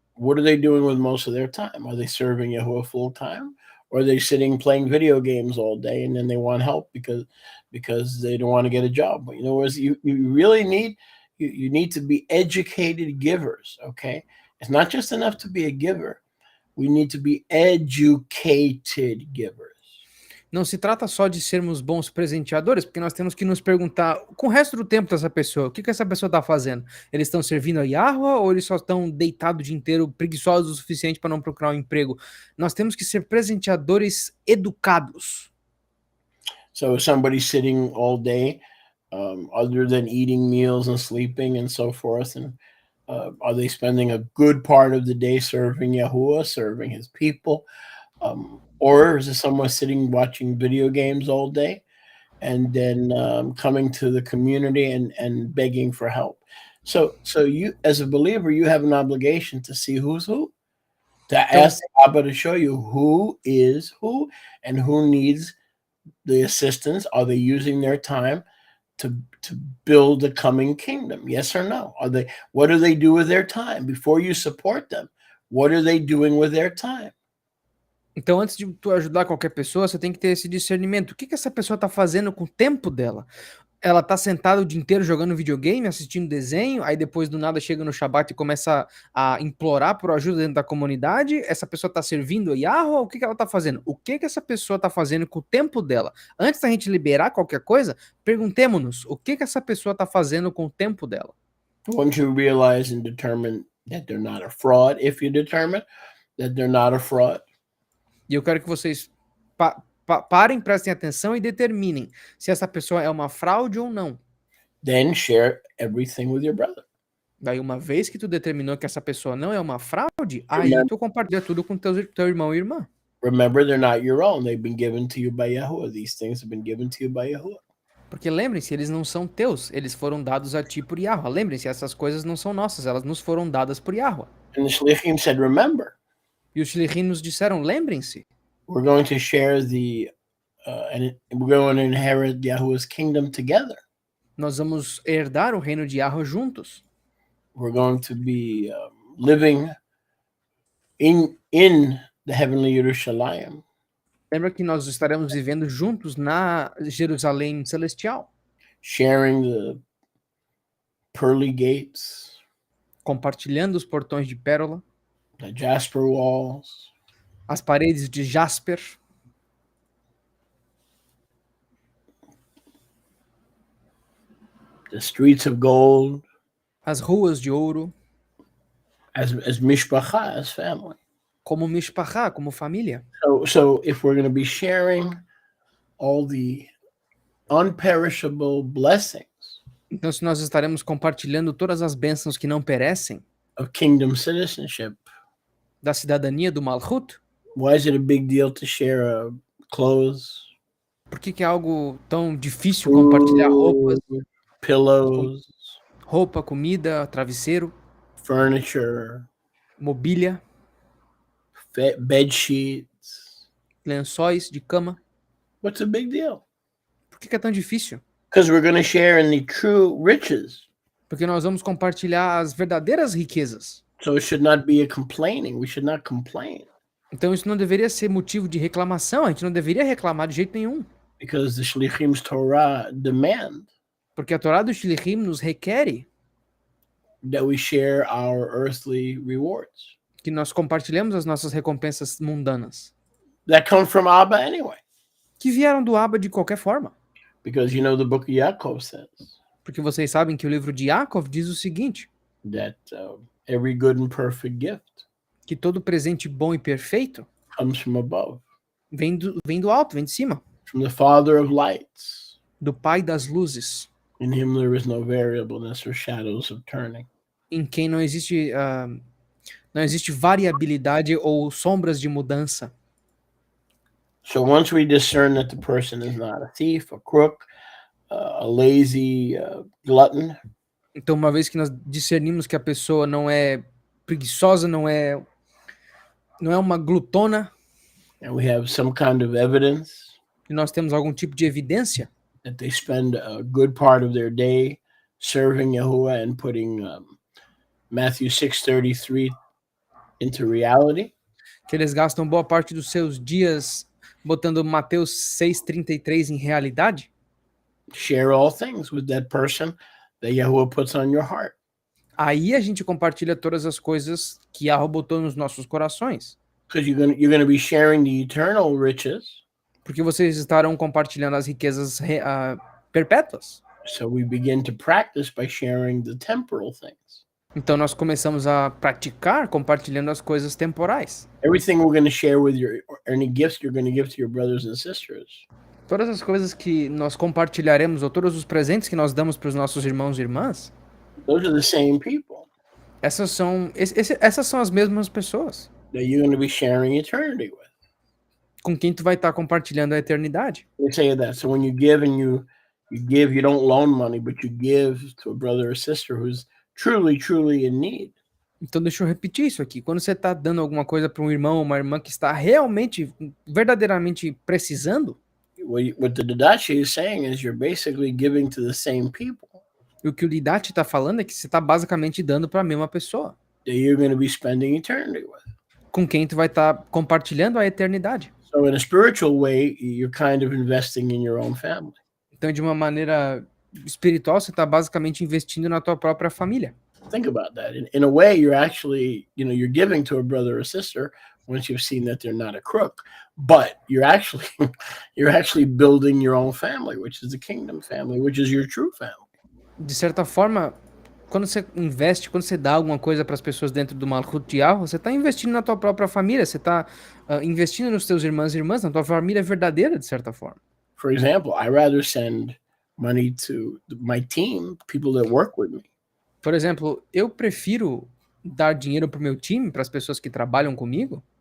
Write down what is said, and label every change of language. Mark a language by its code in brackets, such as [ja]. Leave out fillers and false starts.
[en] What are they doing with most of their time? Are they serving Yahuwah full time? Or are they sitting playing video games all day and then they want help because they don't want to get a job? But, you really need, you need to be educated givers, okay? It's not just enough to be a giver. We need to be educated givers. [pt] Não se trata só de sermos bons presenteadores, porque nós temos que nos perguntar com o resto do tempo dessa pessoa, o que essa pessoa está fazendo? Eles estão servindo a Yahweh ou eles só estão deitados o dia inteiro, preguiçosos o suficiente para não procurar um emprego? Nós temos que ser presenteadores educados. [en] So if somebody's sitting all day, other than eating meals and sleeping and so forth, and are they spending a good part of the day serving Yahuwah, serving his people? Or is it someone sitting watching video games all day and then coming to the community and begging for help? So you, as a believer, you have an obligation to see who's who, to ask Abba to show you who is who and who needs the assistance. Are they using their time to build the coming kingdom? Yes or no? What do they do with their time? Before you support them, What are they doing with their time? [pt] Então, antes de tu ajudar qualquer pessoa, você tem que ter esse discernimento. O que que essa pessoa tá fazendo com o tempo dela? Ela tá sentada o dia inteiro jogando videogame, assistindo desenho, aí depois do nada chega no Shabat e começa a implorar por ajuda dentro da comunidade. Essa pessoa tá servindo a Yahweh? O que que ela tá fazendo? O que que essa pessoa tá fazendo com o tempo dela? Antes da gente liberar qualquer coisa, perguntemos-nos o que que essa pessoa tá fazendo com o tempo dela. [en] Once you realize and determine that they're not a fraud, if you determine that they're not a fraud, [pt] E eu quero que vocês parem, prestem atenção e determinem se essa pessoa é uma fraude ou não. [en] then share everything with your brother. [pt] Daí, uma vez que tu determinou que essa pessoa não é uma fraude, aí [en] Remember- [pt] tu compartilha tudo com teu irmão e irmã. [en] Remember, they're not your own. They've been given to you by Yahuwah. These things have been given to you by Yahuwah. [pt] Porque lembrem-se, eles não são teus, eles foram dados a ti por Yahweh. Lembrem-se, essas coisas não são nossas, elas nos foram dadas por Yahweh. [en] And the Shlichim said, remember, [pt] E os Shlichim nos disseram, lembrem-se, [en] we're going to share and we're going to inherit Yahuwah's kingdom together. [pt] nós vamos herdar o reino de Yahweh juntos. [en] We're going to be living in the heavenly Yerushalayim, [pt] Lembra que nós estaremos vivendo juntos na Jerusalém celestial, [en] sharing the pearly gates, [pt] compartilhando os portões de pérola, [en] the jasper walls, [pt] as paredes de jasper, [en] the streets of gold, [pt] as ruas de ouro, [en] as mishpacha, as family. [pt] como mishpachá, como família. [en] So if we're going to be sharing all the unperishable blessings [pt] Então, se nós estaremos compartilhando todas as bênçãos que não perecem [en] of kingdom citizenship, [pt] da cidadania do Malchut, [en] why is it a big deal to share clothes, [pt] por que que é algo tão difícil compartilhar roupas, [en] pillows, [pt] roupa, comida, travesseiro, [en] furniture, [pt] mobília, [en] bed sheets? [pt] lençóis de cama? [en] What's the big deal? [pt] Por que que é tão difícil? [en] Because we're going to share in the true riches. [pt] Porque nós vamos compartilhar as verdadeiras riquezas. [en] So it should not be a complaining. We should not complain [pt] Então isso não deveria ser motivo de reclamação, a gente não deveria reclamar de jeito nenhum. [en] because the Shlichim's Torah demand [pt] Porque a Torá do Shlichim nos requer [en] that we share our earthly rewards [pt] que nós compartilhemos as nossas recompensas mundanas, [en] that come from Abba anyway. [pt] que vieram do Abba de qualquer forma. [en] Because the book of Yaakov says [pt] Porque vocês sabem que o livro de Yaakov diz o seguinte, [en] that every good and perfect gift [pt] que todo presente bom e perfeito [en] comes from above, [pt] vem do alto, vem de cima, [en] from the Father of lights. [pt] do Pai das luzes, [en] In him there is no variableness or shadows of turning. [pt] em quem não existe variabilidade ou sombras de mudança. [en] So once we discern that the person is not a thief, a crook, a lazy glutton, [pt] Então, uma vez que nós discernimos que a pessoa não é preguiçosa, não é uma glutona, [en] and we have some kind of evidence [pt] e nós temos algum tipo de evidência [en] that they spend a good part of their day serving Yahuwah and putting Matthew 6:33 into reality, [pt] que eles gastam boa parte dos seus dias botando Mateus 6,33 em realidade, [en] share all things with that person that Yahuwah puts on your heart. [pt] aí a gente compartilha todas as coisas que Yahweh botou nos nossos corações. [en] Because you're gonna be sharing the eternal riches. [pt] Porque vocês estarão compartilhando as riquezas perpétuas. [en] So we begin to practice by sharing the temporal things. [pt] Então nós começamos a praticar compartilhando as coisas temporais. [en] Everything we're going to share with any gifts you're going to give to your brothers and sisters. [pt] Todas as coisas que nós compartilharemos, ou todos os presentes que nós damos para os nossos irmãos e irmãs, [en] Those are the same people [pt] essas são as mesmas pessoas [en] that you're going to be sharing eternity with. [pt] com quem tu vai estar compartilhando a eternidade. [en] They say that. So when you give and you give, you don't loan money, but you give to a brother or sister who's truly in need. [pt] Então deixa eu repetir isso aqui. Quando você está dando alguma coisa para um irmão ou uma irmã que está realmente, verdadeiramente precisando, [en] What the Didache is saying is you're basically giving to the same people. [pt] e o que o Didache está falando é que você está basicamente dando para a mesma pessoa. [en] that you're going to be spending eternity with. [pt] com quem tu vai estar compartilhando a eternidade. [en] So in a spiritual way, you're kind of investing in your own family. [pt] Então, de uma maneira espiritual, você está basicamente investindo na tua própria família. [en] Think about that. In a way, you're actually, you're giving to a brother or sister once you've seen that they're not a crook, but you're actually you're actually building your own family, which is the kingdom family, which is your true family. [pt] De certa forma, quando você investe, quando você dá alguma coisa para as pessoas dentro do Malchut de Yahweh, você está investindo na tua própria família, você está investindo nos teus irmãos e irmãs, na tua família verdadeira, de certa forma. [en] For example, I rather send money to my team, people that work with me. [pt] Por exemplo, eu prefiro dar dinheiro para o meu time, para as pessoas que trabalham comigo,